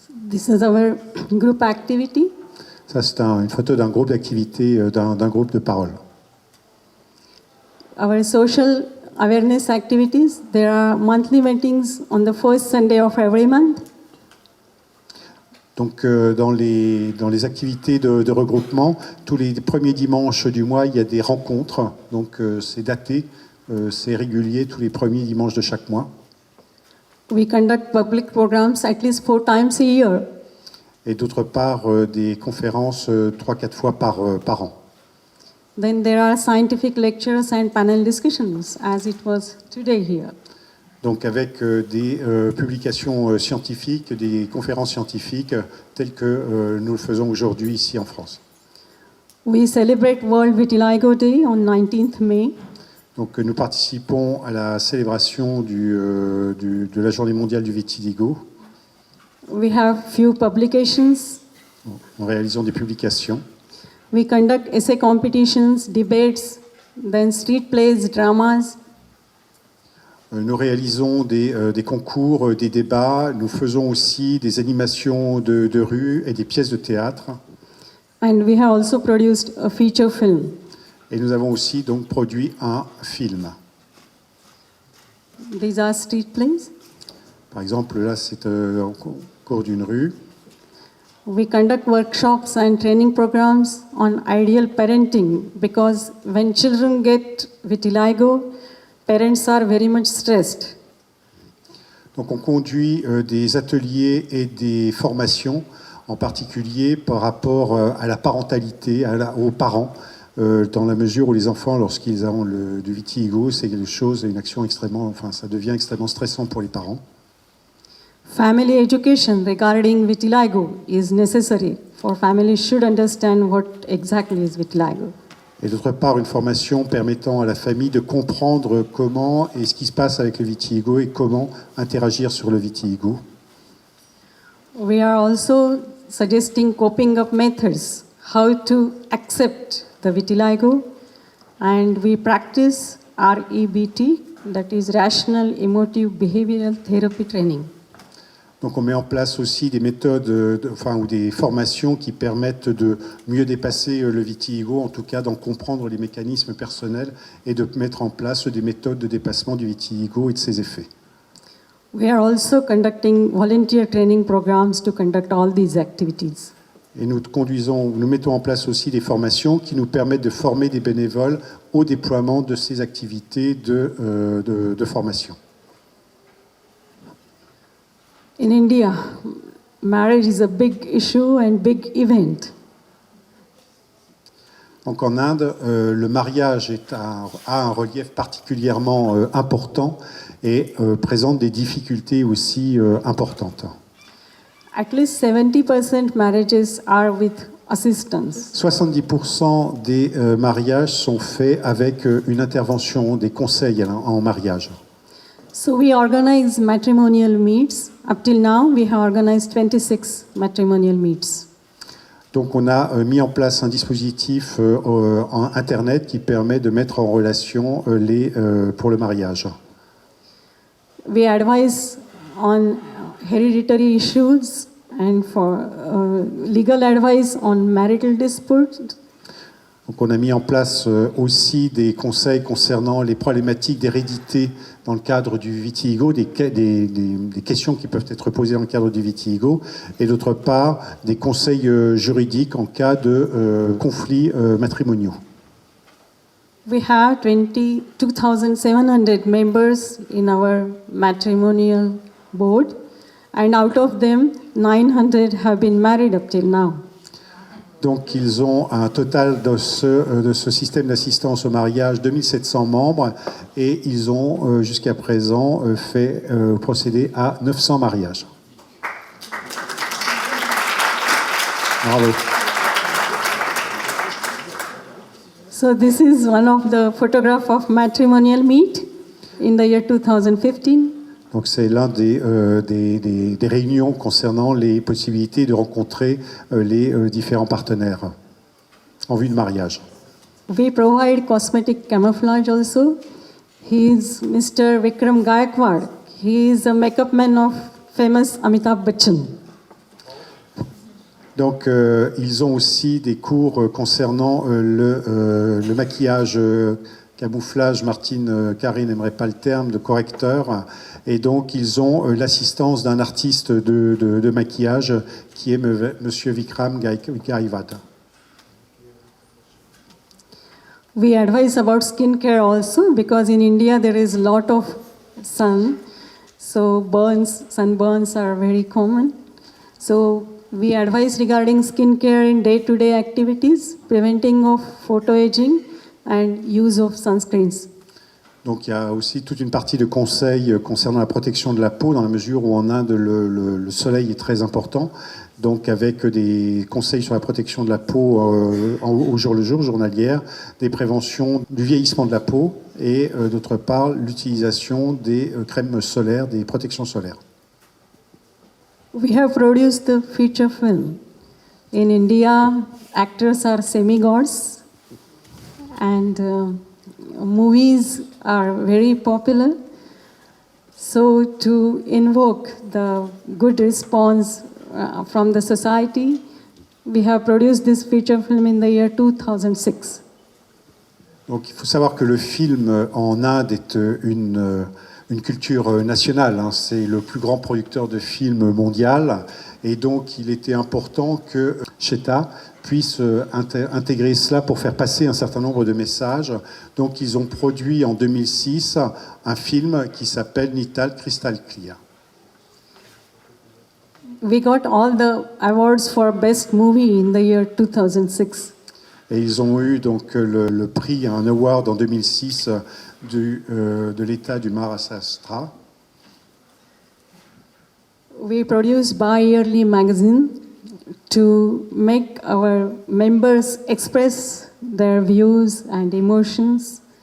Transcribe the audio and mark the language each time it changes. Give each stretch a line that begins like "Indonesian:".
English: This is our group activity.
French: Ça, c'est une photo d'un groupe d'activité, d'un groupe de parole.
English: Our social awareness activities, there are monthly meetings on the first Sunday of every month.
French: Donc, dans les activités de regroupement, tous les premiers dimanches du mois, il y a des rencontres. Donc, c'est daté, c'est régulier, tous les premiers dimanches de chaque mois.
English: We conduct public programs at least 4 times a year.
French: Et d'autre part, des conférences 3-4 fois par an.
English: Then there are scientific lectures and panel discussions, as it was today here.
French: Donc avec des publications scientifiques, des conférences scientifiques telles que nous le faisons aujourd'hui ici en France.
English: We celebrate World Vitiligo Day on 19th May.
French: Donc nous participons à la célébration de la Journée mondiale du vitiligo.
English: We have few publications.
French: En réalisant des publications.
English: We conduct essay competitions, debates, then street plays, dramas.
French: Nous réalisons des concours, des débats. Nous faisons aussi des animations de rue et des pièces de théâtre.
English: And we have also produced a feature film.
French: Et nous avons aussi donc produit un film.
English: These are street plays.
French: Par exemple, là, c'est au cours d'une rue.
English: We conduct workshops and training programs on ideal parenting because when children get vitiligo, parents are very much stressed.
French: Donc on conduit des ateliers et des formations, en particulier par rapport à la parentalité, aux parents, dans la mesure où les enfants, lorsqu'ils ont du vitiligo, c'est quelque chose, une action ça devient extrêmement stressant pour les parents.
English: Family education regarding vitiligo is necessary, for families should understand what exactly is vitiligo.
French: Et d'autre part, une formation permettant à la famille de comprendre comment et ce qui se passe avec le vitiligo et comment interagir sur le vitiligo.
English: We are also suggesting coping up methods, how to accept the vitiligo, and we practice REBT, that is Rational Emotive Behavioral Therapy Training.
French: Donc on met en place aussi des méthodes, ou des formations qui permettent de mieux dépasser le vitiligo, en tout cas d'en comprendre les mécanismes personnels et de mettre en place des méthodes de dépassement du vitiligo et de ses effets.
English: We are also conducting volunteer training programs to conduct all these activities.
French: Et nous mettons en place aussi des formations qui nous permettent de former des bénévoles au déploiement de ces activités de formation.
English: In India, marriage is a big issue and big event.
French: Donc en Inde, le mariage a un relief particulièrement important et présente des difficultés aussi importantes.
English: At least 70% marriages are with assistance.
French: 70% des mariages sont faits avec une intervention, des conseils en mariage.
English: So we organize matrimonial meets. Up till now, we have organized 26 matrimonial meets.
French: Donc on a mis en place un dispositif en Internet qui permet de mettre en relation pour le mariage.
English: We advise on hereditary issues and for legal advice on marital disputes.
French: Donc on a mis en place aussi des conseils concernant les problématiques d'hérédité dans le cadre du vitiligo, des questions qui peuvent être posées dans le cadre du vitiligo, et d'autre part des conseils juridiques en cas de conflits matrimoniaux.
English: We have 22,700 members in our matrimonial board, and out of them, 900 have been married up till now.
French: Donc ils ont un total de ce système d'assistance au mariage 2700 membres et ils ont jusqu'à présent procédé à 900 mariages. Bravo.
English: So this is one of the photograph of matrimonial meet in the year 2015.
French: Donc c'est l'un des réunions concernant les possibilités de rencontrer les différents partenaires en vue de mariage.
English: We provide cosmetic camouflage also. He is Mr. Vikram Gaikwad. He is a makeup man of famous Amitabh Bachchan.
French: Donc ils ont aussi des cours concernant le maquillage camouflage. Karine n'aimerait pas le terme, de correcteur. Et donc, ils ont l'assistance d'un artiste de maquillage qui est Monsieur Vikram Gaikwad.
English: We advise about skincare also because in India there is a lot of sun, so sunburns are very common. So we advise regarding skincare in day-to-day activities, preventing of photoaging and use of sunscreens.
French: Donc il y a aussi toute une partie de conseils concernant la protection de la peau, dans la mesure où en Inde le soleil est très important, donc avec des conseils sur la protection de la peau au jour le jour, journalière, des préventions du vieillissement de la peau et d'autre part l'utilisation des crèmes solaires, des protections solaires.
English: We have produced the feature film. In India, actors are semi-gods and movies are very popular. So to invoke the good response from the society, we have produced this feature film in the year 2006.
French: Donc il faut savoir que le film en Inde est une culture nationale, hein. C'est le plus grand producteur de films mondial et donc il était important que Shweta puisse intégrer cela pour faire passer un certain nombre de messages. Donc ils ont produit en 2006 un film qui s'appelle Nital Crystal Clear.
English: We got all the awards for best movie in the year 2006.
French: Et ils ont eu donc le prix, un award en 2006 de l'État du Maharashtra.
English: We produce bi-yearly magazine to make our members express their views and emotions.